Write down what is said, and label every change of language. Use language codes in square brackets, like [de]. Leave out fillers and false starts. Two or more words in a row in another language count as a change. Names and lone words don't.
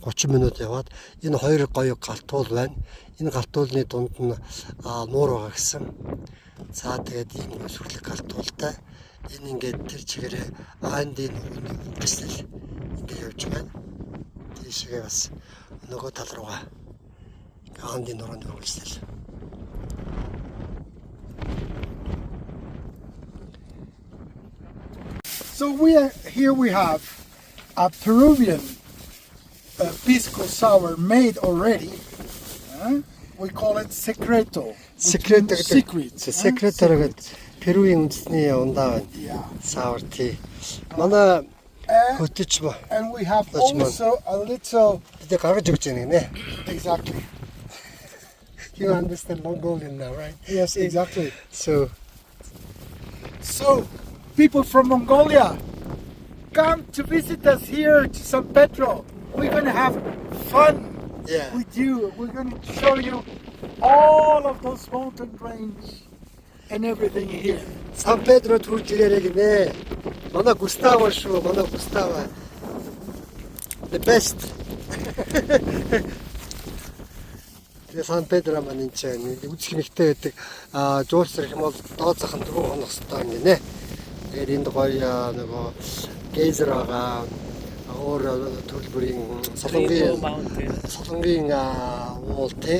[mn] 30 минут яваад энэ хоёр гоё галтуул байна. Энэ галтуулны дунд нь нуур байгаа гэсэн. За тэгээд ийм сүрлэг галтуултай. Энэ ингээд тэр чигээрээ Андын нуурны үргэлжлэл ингээд явж байна. Тийшээ бас нөгөө тал руугаа Андын нуурны үргэлжлэл. [en] So here we have a Peruvian pisco sour made already. We call it secreto. Secret. Secret. [mn] Перугийн үндэсний ундаа байна. [en] Sour tea. [mn] Манай хөтөч ба. [en] And we have also a little. [mn] Тэ гаргаж өгч байгаа нэ. [en] Exactly. You understand Mongolian now, right? Yes, exactly. So people from Mongolia, come to visit us here to San Pedro. We're going to have fun with you. We're going to show you all of those mountain range and everything here. [mn] San Pedro төрж ирээрэй гинэ. Манай Густаво шүү, манай Густаво. [en] The best. [mn] Тэгээ Сан Педро маань энэ чинь үзэх хэрэгтэй байдаг. Жуулч зэрэг юм бол доод захын 4 хоног хэвээр гинэ. Тэгээд энд гоё нөгөө гейзер байгаа. Өөр төрөл бүрийн солонгийн уул тий.